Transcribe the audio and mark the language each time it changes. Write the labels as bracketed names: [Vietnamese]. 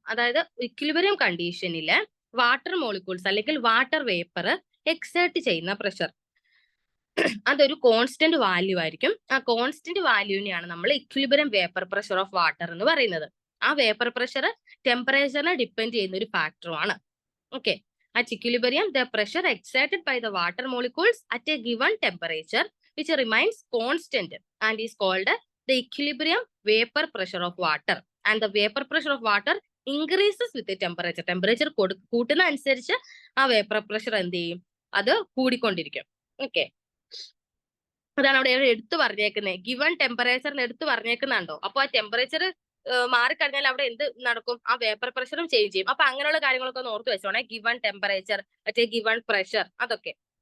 [Malayalam] അതായത് equilibrium കണ്ടീഷനില് water molecules അല്ലെങ്കിൽ water vapour exert ചെയ്യുന്ന പ്രഷർ അതൊരു കോൺസ്റ്റന്റ് വാല്യൂ ആയിരിക്കും. ആ കോൺസ്റ്റന്റ് വാല്യൂവിനെയാണ് നമ്മൾ equilibrium vapour pressure of water എന്ന് പറയുന്നത്. ആ വേപ്പർ പ്രഷർ ടെമ്പറേച്ചറിനെ ഡിപ്പെൻഡ് ചെയ്യുന്ന ഒരു ഫാക്ടറുമാണ്. [English] Okay, at equilibrium the pressure exerted by the water molecules at a given temperature which remains constant and is called the equilibrium vapor pressure of water, and the vapor pressure of water increases with the temperature. [Malayalam] Temperature കൂട്ടുന്ന അനുസരിച്ച് ആ vapour pressure എന്ത് ചെയ്യും? അത് കൂടിക്കൊണ്ടിരിക്കും. Okay, അതാണ് അവിടെ എടുത്തു പറഞ്ഞേക്കുന്നത്. ഗിവൺ ടെമ്പറേച്ചറിന് എടുത്തു പറഞ്ഞേക്കുന്നുണ്ടോ? അപ്പൊ ആ ടെമ്പറേച്ചർ മാറിക്കഴിഞ്ഞാൽ അവിടെ എന്ത് നടക്കും? ആ വേപ്പർ പ്രഷറും ചേഞ്ച് ചെയ്യും. അപ്പൊ അങ്ങനെയുള്ള കാര്യങ്ങളൊക്കെ ഒന്ന് ഓർത്ത് വെച്ചോണേ. ഗിവൺ ടെമ്പറേച്ചർ, മറ്റേ ഗിവൺ പ്രഷർ, അതൊക്കെ.